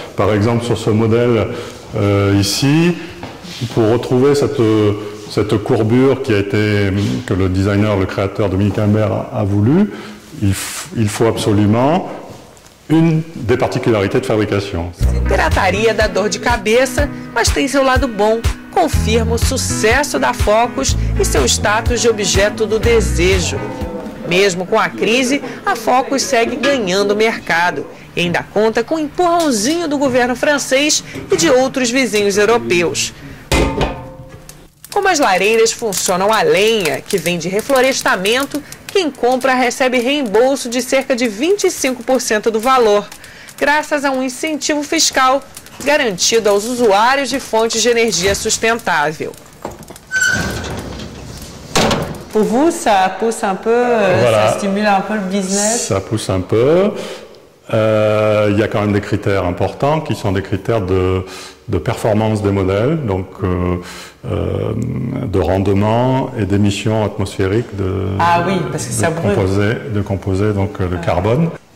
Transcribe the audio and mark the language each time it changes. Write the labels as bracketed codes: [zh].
[fr] Par exemple, sur ce modèle ici, pour retrouver cette courbure que le designer, le créateur Dominique Ambert a voulu, il faut absolument une des particularités de fabrication. [pt] Pirataria dá dor de cabeça, mas tem seu lado bom. Confirma o sucesso da Focus e seu status de objeto do desejo. Mesmo com a crise, a Focus segue ganhando mercado e ainda conta com o empurrãozinho do governo francês e de outros vizinhos europeus. Como as lareiras funcionam a lenha, que vem de reflorestamento, quem compra recebe reembolso de cerca de 25% do valor, graças a um incentivo fiscal garantido aos usuários de fontes de energia sustentável. [fr] Pour vous, ça pousse un peu, voilà. Ça stimule un peu le business? Ça pousse un peu. Il y a quand même des critères importants qui sont des critères de performance des modèles, donc de rendement et d'émissions atmosphériques de composés, donc le carbone.